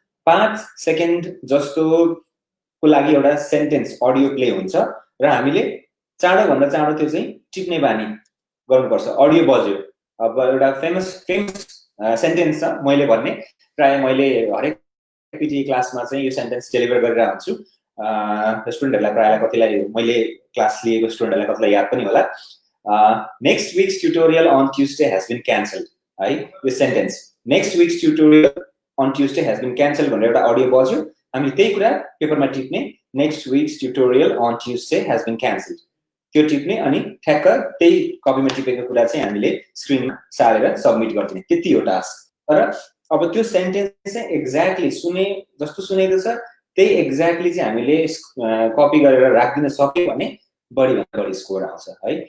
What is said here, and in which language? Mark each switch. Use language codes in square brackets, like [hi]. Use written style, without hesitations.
[ne] 5 second जस्तो को लागि एउटा सेन्टेन्स अडियो प्ले हुन्छ र हामीले चाँडो भन्दा चाँडो त्यो चाहिँ टिप्ने बानी गर्नुपर्छ. अडियो बज्यो, अब एउटा फेमस सेन्टेन्स छ मैले भन्ने, प्राय मैले हरेक पिटी क्लासमा चाहिँ यो सेन्टेन्स डेलिभर गरिरहेको हुन्छु. स्टुडेन्टहरुलाई प्रायलाई कतिलाई मैले क्लास लिएको स्टुडेन्टहरुलाई कतिलाई याद पनि होला. [en] Next week's tutorial on Tuesday has been cancelled है. [ne] यो sentence [en] next week's tutorial on Tuesday has been cancelled [ne] भनेर एउटा अडियो बज्यो. हामीले त्यही कुरा पेपरमा टिप्ने, [en] next week's tutorial on Tuesday has been cancelled [ne] त्यो टिप्ने अनि ठ्याक्क त्यही कपीमा टिपेको कुरा चाहिँ हामीले स्क्रिनमा सारेर सबमिट गर्दिने, त्यति हो टास्क. तर अब त्यो सेन्टेन्स चाहिँ एक्ज्याक्टली सुने जस्तो सुनेको छ त्यही एक्ज्याक्टली चाहिँ हामीले कपी गरेर राख्दिन सक्यो भने बढी भन्दा बढी स्कोर आउँछ है.